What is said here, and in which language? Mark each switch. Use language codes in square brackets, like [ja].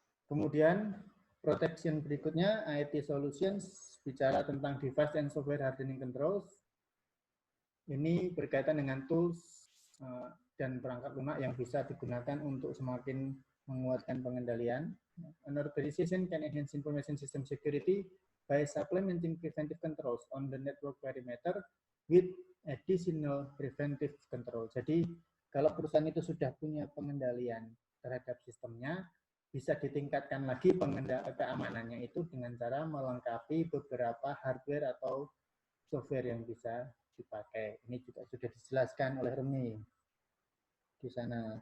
[id] Kemudian protection berikutnya, IT Solutions, bicara tentang device and software hardening controls. Ini berkaitan dengan tools dan perangkat lunak yang bisa digunakan untuk semakin menguatkan pengendalian. [en] An organization can enhance information system security by supplementing preventive controls on the network perimeter with additional preventive control. [id] Jadi, kalau perusahaan itu sudah punya pengendalian terhadap sistemnya, bisa ditingkatkan lagi keamanannya itu dengan cara melengkapi beberapa hardware atau software yang bisa dipakai. Ini juga sudah dijelaskan oleh Remi di sana.